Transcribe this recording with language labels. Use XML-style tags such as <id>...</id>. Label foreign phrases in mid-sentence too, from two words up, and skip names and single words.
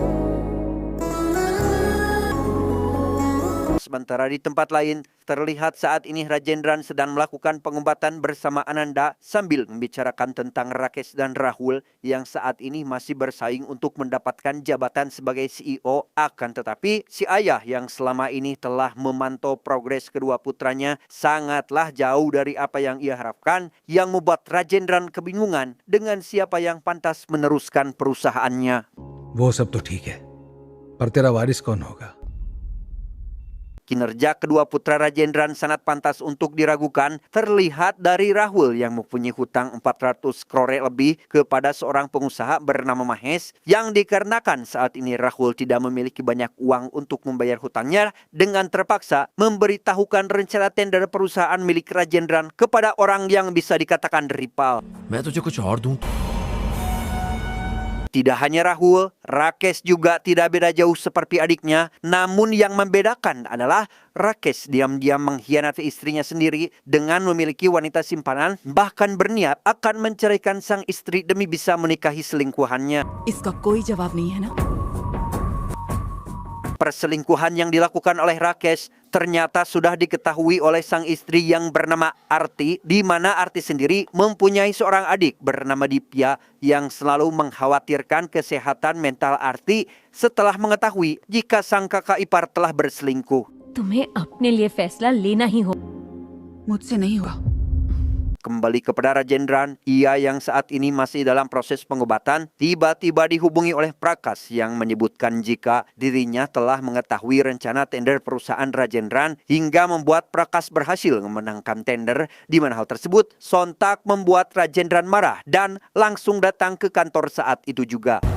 <id>Sementara di tempat lain, terlihat saat ini Rajendran sedang melakukan pengobatan bersama Ananda sambil membicarakan tentang Rakesh dan Rahul yang saat ini masih bersaing untuk mendapatkan jabatan sebagai CEO. Akan tetapi, si ayah yang selama ini telah memantau progres kedua putranya sangatlah jauh dari apa yang ia harapkan, yang membuat Rajendran kebingungan dengan siapa yang pantas meneruskan perusahaannya.</id> <hi>वो सब तो ठीक है, पर तेरा वारिस कौन होगा?</hi> <id>Kinerja kedua putra Rajendran sangat pantas untuk diragukan, terlihat dari Rahul yang mempunyai hutang 400 crore lebih kepada seorang pengusaha bernama Mahesh, yang dikarenakan saat ini Rahul tidak memiliki banyak uang untuk membayar hutangnya dengan terpaksa memberitahukan rencana tender perusahaan milik Rajendran kepada orang yang bisa dikatakan rival.</id> <hi>मैं तुझे कुछ और दूं.</hi> <id>Tidak hanya Rahul, Rakesh juga tidak beda jauh seperti adiknya. Namun yang membedakan adalah Rakesh diam-diam mengkhianati istrinya sendiri dengan memiliki wanita simpanan, bahkan berniat akan menceraikan sang istri demi bisa menikahi selingkuhannya.</id> <hi>इसका कोई जवाब नहीं है ना.</hi> <id>Perselingkuhan yang dilakukan oleh Rakesh ternyata sudah diketahui oleh sang istri yang bernama Arti, di mana Arti sendiri mempunyai seorang adik bernama Dipya yang selalu mengkhawatirkan kesehatan mental Arti setelah mengetahui jika sang kakak ipar telah berselingkuh.</id> <hi>तुम्हें अपने लिए फैसला लेना ही हो. मुझसे नहीं हुआ.</hi> <id>Kembali kepada Rajendran, ia yang saat ini masih dalam proses pengobatan, tiba-tiba dihubungi oleh Prakas yang menyebutkan jika dirinya telah mengetahui rencana tender perusahaan Rajendran hingga membuat Prakas berhasil memenangkan tender, di mana hal tersebut sontak membuat Rajendran marah dan langsung datang ke kantor saat itu juga.</id>